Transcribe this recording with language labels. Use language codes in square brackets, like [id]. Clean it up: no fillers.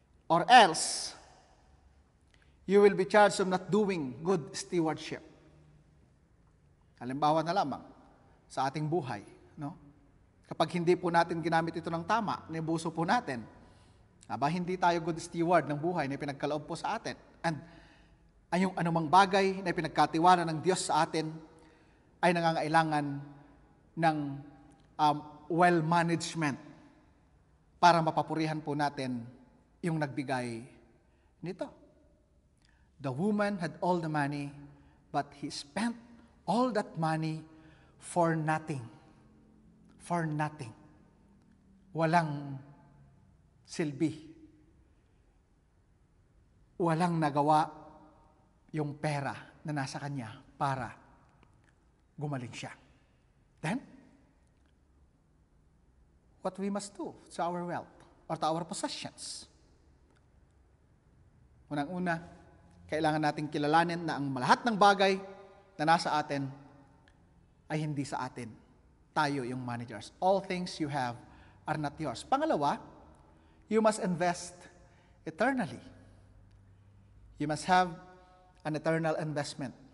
[en] Or else, you will be charged of not doing good stewardship. [tl] Halimbawa na lamang sa ating buhay, no? Kapag hindi po natin ginamit ito ng tama, nibuso po natin, hindi tayo [en] good steward [tl] ng buhay na pinagkaloob po sa atin. And yung anumang bagay na pinagkatiwala ng Diyos sa atin ay nangangailangan ng [en] well management [tl] para mapapurihan po natin yung nagbigay nito. [en] The woman had all the money, but he spent all that money for nothing. For nothing. [tl] Walang silbi. Walang nagawa yung pera na nasa kanya para gumaling siya. [en] Then, what we must do to our wealth or to our possessions? [tl] Unang-una, kailangan nating kilalanin na ang lahat ng bagay na nasa atin ay hindi sa atin. Tayo yung managers. [en] All things you have are not yours. [tl] Pangalawa, [en] you must invest eternally. You must have an eternal investment.